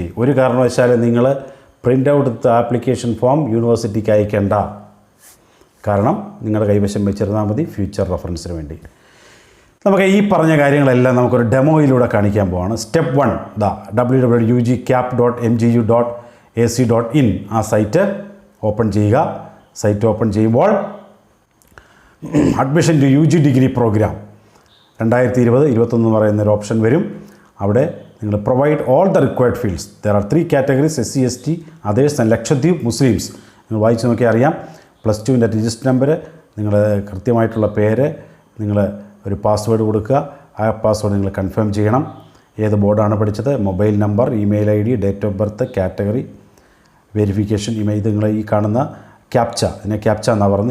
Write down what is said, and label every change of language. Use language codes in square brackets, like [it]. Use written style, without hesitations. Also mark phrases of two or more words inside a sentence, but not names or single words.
[ml] ഒരു കാരണവശാലും നിങ്ങൾ [en] print out [ml] എടുത്ത [en] application form [ml] യൂണിവേഴ്സിറ്റിക്ക് അയക്കേണ്ട. കാരണം നിങ്ങളുടെ കൈവശം വെച്ചിരുന്നാൽ മതി, [en] future reference [ml] വേണ്ടി. നമുക്ക് ഈ പറഞ്ഞ കാര്യങ്ങളെല്ലാം നമുക്കൊരു ഡെമോയിലൂടെ കാണിക്കാൻ പോവാണ്. സ്റ്റെപ്പ് 1 www.cap.mgu.ac.in ആ [en] site open [ml] ചെയ്യുക. [en] site open [ml] ചെയ്യുമ്പോൾ [en] admission to UG degree program 2020-21 [ml] എന്ന് പറയുന്നൊരു ഓപ്ഷൻ വരും. അവിടെ നിങ്ങൾ [en] provide all the required fields. There are 3 categories: SC, ST, others and Lakshadweep Muslims. [ml] നിങ്ങൾ വായിച്ച് നോക്കിയാൽ അറിയാം. +2 [en] register number, [ml] നിങ്ങളുടെ കൃത്യമായിട്ടുള്ള പേര്, നിങ്ങൾ ഒരു പാസ്വേഡ് കൊടുക്കുക. ആ പാസ്വേഡ് നിങ്ങൾ കൺഫേം ചെയ്യണം. ഏത് ബോർഡാണ് പഠിച്ചത്, [en] mobile number, email ID, date of birth, category, verification, [ml] ഇത് നിങ്ങൾ ഈ കാണുന്ന ക്യാപ്ച, ഇതിനെ ക്യാപ്ച എന്നാണ് പറയുന്നത്.